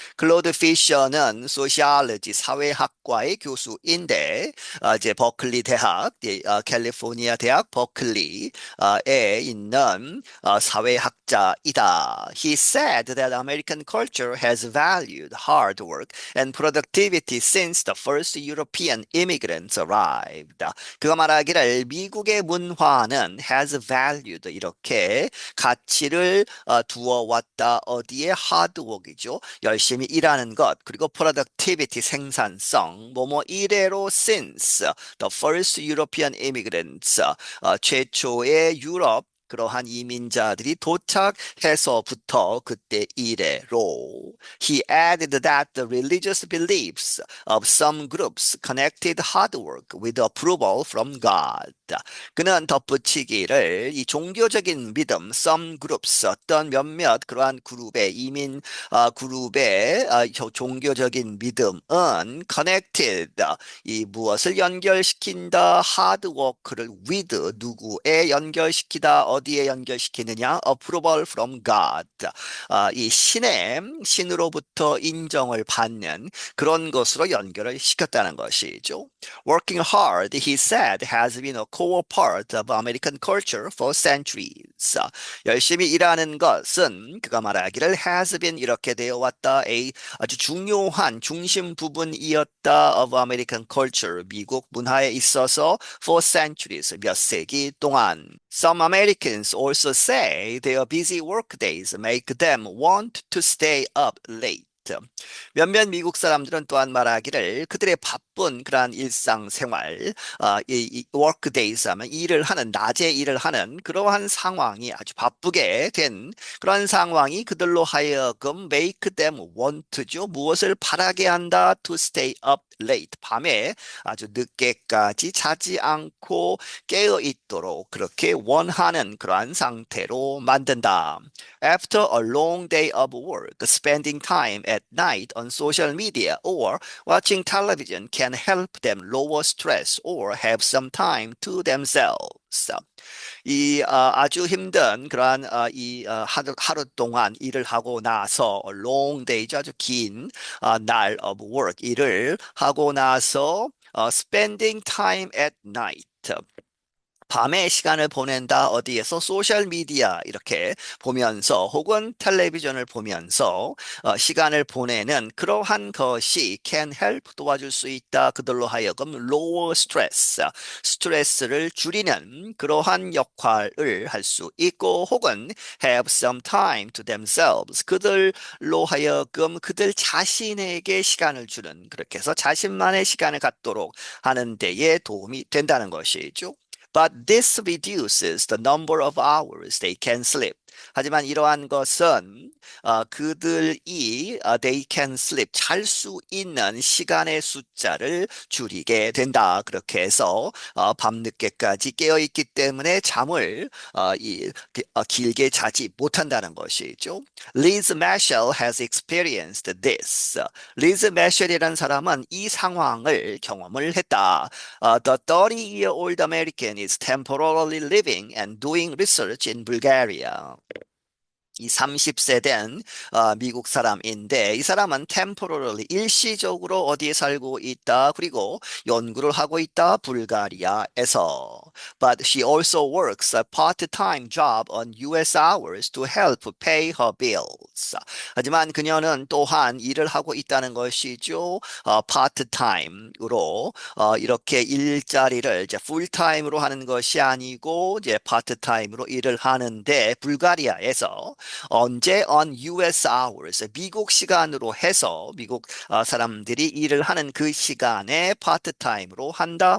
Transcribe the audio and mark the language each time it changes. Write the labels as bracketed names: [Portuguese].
[Korean] 클로드 피셔는 sociology, 사회학과의 교수인데 이제 버클리 대학, 캘리포니아 대학 버클리에 있는 사회학자이다. [English] He said that American culture has valued hard work and productivity since the first European immigrants arrived. [Korean] 그가 말하기를 미국의 문화는 [English] has valued, [Korean] 이렇게 가치를 두어왔다. 어디에? 하드웍이죠. 열심히 일하는 것. 그리고 productivity, 생산성. 뭐뭐 이래로 [English] since the first European immigrants, [Korean] 최초의 유럽 그러한 이민자들이 도착해서부터 그때 이래로. [English] He added that the religious beliefs of some groups connected hard work with approval from God. [Korean] 그는 덧붙이기를 이 종교적인 믿음, [English] some groups, [Korean] 어떤 몇몇 그러한 그룹의 이민 그룹의 종교적인 믿음은 connected, 이 무엇을 연결시킨다, hard work를 with 누구에 연결시키다, 어디에 연결시키느냐, [English] approval from God, [Korean] 이 신으로부터 인정을 받는 그런 것으로 연결을 시켰다는 것이죠. [English] Working hard, he said, has been a core part of American culture for centuries. [Korean] 열심히 일하는 것은 그가 말하기를 [English] has been [Korean] 이렇게 되어 왔다. 아주 중요한 중심 부분이었다 [English] of American culture. [Korean] 미국 문화에 있어서 [English] for centuries [Korean] 몇 세기 동안. [English] Some Americans also say their busy workdays make them want to stay up late. [Korean] 몇몇 미국 사람들은 또한 말하기를 그들의 바쁜 그러한 일상생활, 이 workdays 하면 일을 하는, 낮에 일을 하는 그러한 상황이 아주 바쁘게 된 그런 상황이 그들로 하여금 [English] make them want [Korean] 죠. 무엇을 바라게 한다? [English] To stay up late. [Korean] 밤에 아주 늦게까지 자지 않고 깨어 있도록 그렇게 원하는 그러한 상태로 만든다. [English] After a long day of work, spending time at night on social media or watching television can help them lower stress or have some time to themselves. [Korean] 이 아주 힘든 그러한 하루 동안 일을 하고 나서 long day죠. 아주 긴 날 [English] of work [Korean] 일을 하고 나서 [English] spending time at night. [Korean] 밤에 시간을 보낸다 어디에서 소셜 미디어 이렇게 보면서 혹은 텔레비전을 보면서 시간을 보내는 그러한 것이 can help 도와줄 수 있다. 그들로 하여금 [English] lower stress [Korean] 스트레스를 줄이는 그러한 역할을 할 수 있고 혹은 [English] have some time to themselves [Korean] 그들로 하여금 그들 자신에게 시간을 주는 그렇게 해서 자신만의 시간을 갖도록 하는 데에 도움이 된다는 것이죠. [English] But this reduces the number of hours they can sleep. [Korean] 하지만 이러한 것은 그들이 [English] they can sleep [Korean] 잘 수 있는 시간의 숫자를 줄이게 된다. 그렇게 해서 밤늦게까지 깨어 있기 때문에 잠을 길게 자지 못한다는 것이죠. [English] Liz Marshall has experienced this. [Korean] 리즈 매셜이라는 사람은 이 상황을 경험을 했다. [English] The 30-year-old American is temporarily living and doing research in Bulgaria. [Korean] 이 30세 된 미국 사람인데 이 사람은 temporarily 일시적으로 어디에 살고 있다. 그리고 연구를 하고 있다. 불가리아에서. [English] But she also works a part-time job on US hours to help pay her bills. [Korean] 하지만 그녀는 또한 일을 하고 있다는 것이죠. part-time으로 이렇게 일자리를 이제 full-time으로 하는 것이 아니고 이제 part-time으로 일을 하는데 불가리아에서 언제 [English] on US hours [Korean] 미국 시간으로 해서 미국 사람들이 일을 하는 그 시간에 파트타임으로 한다.